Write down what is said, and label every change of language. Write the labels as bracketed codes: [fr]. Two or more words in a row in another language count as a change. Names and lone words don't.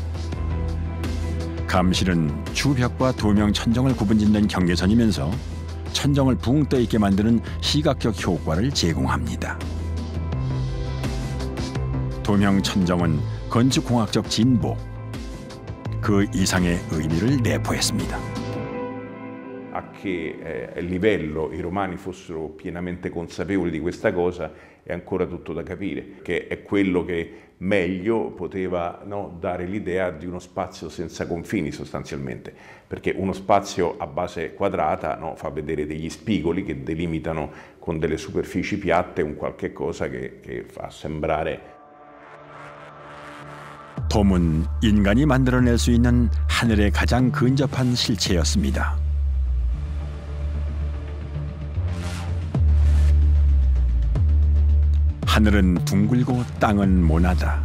[ko] 감실은 주벽과 도명 천정을 구분짓는 경계선이면서 천정을 붕 떠 있게 만드는 시각적 효과를 제공합니다. 도명 천정은 건축공학적 진보, 그 이상의 의미를 내포했습니다. [it] A che livello i romani fossero pienamente consapevoli di questa cosa è ancora tutto da capire, che è quello che meglio poteva, no, dare l'idea di uno spazio senza confini sostanzialmente, perché uno spazio a base quadrata, no, fa vedere degli spigoli che delimitano con delle superfici piatte un qualche cosa che fa sembrare. [ko] 돔은 인간이 만들어낼 수 있는 하늘에 가장 근접한 실체였습니다. 하늘은 둥글고 땅은 모나다.